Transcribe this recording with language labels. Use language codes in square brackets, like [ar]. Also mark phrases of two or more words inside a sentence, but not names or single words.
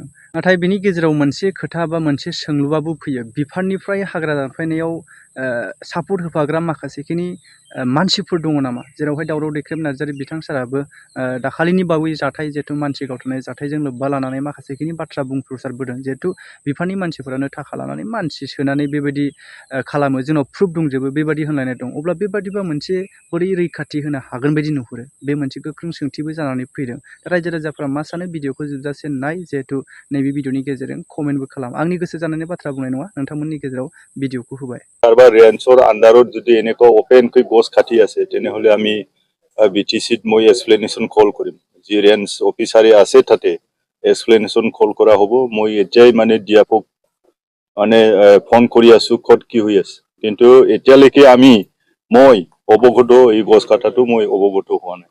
[brx] नाथाय बिनि गेजेराव मोनसे खोथा बा मोनसे सोंलुआबो फैयो, बिफाननिफ्राय हाग्रा दानफायनायाव सापर्ट होफाग्रा माखासेखिनि मानसिफोर दङ नामा, जेरावहाय दावराव दैख्रेब नार्जारी बिथां साराबो दाखालिनि बावै जाथाय जिहेतु मानसि गावथारनाय जाथायजों लोब्बा लानानै माखासेखिनि बाथ्रा बुंफ्रुसारबोदों, जिहेतु बिफाननि मानसिफोरानो थाखा लानानै मानसि सोनानै बेबायदि खालामो, जोंनाव प्रुफ दंजोबो बेबायदि होनलायनाय दं। अब्ला बेबादिबा मोनसे बोरै रैखाथि होनो हागोन बायदि नुहुरो? बे मोनसे गोख्रों सोंथिबो जानानै फैदों। रायजो राजाफ्रा मा सानो भिडिअखौ जोबजासे नाय, जिहेतु नैबे भिडिअनि गेजेरजों कमेन्टबो खालाम। आंनि गोसो जानायनि बाथ्रा बुंनाय नङा, नोंथांमोननि गेजेराव भिडिअखौ होबाय। [as] কারবার রেঞ্চৰ আন্ডাৰত যদি এনেকুৱা ওপেনকৈ গছ কাটি আছে, তেনেহলে আমি বিটিচিত মই [en] explanation call [as] কৰিম। যি ৰেঞ্চ অফিচাৰে আছে তাতে [en] explanation call [as] কৰা হ'ব। মই এতিয়াই মানে ডিএফঅক মানে ফোন কৰি আছো ক'ত কি হৈ আছে, কিন্তু এতিয়ালৈকে মই অৱগত এই গছ কাটাটো মই অৱগত হোৱা নাই।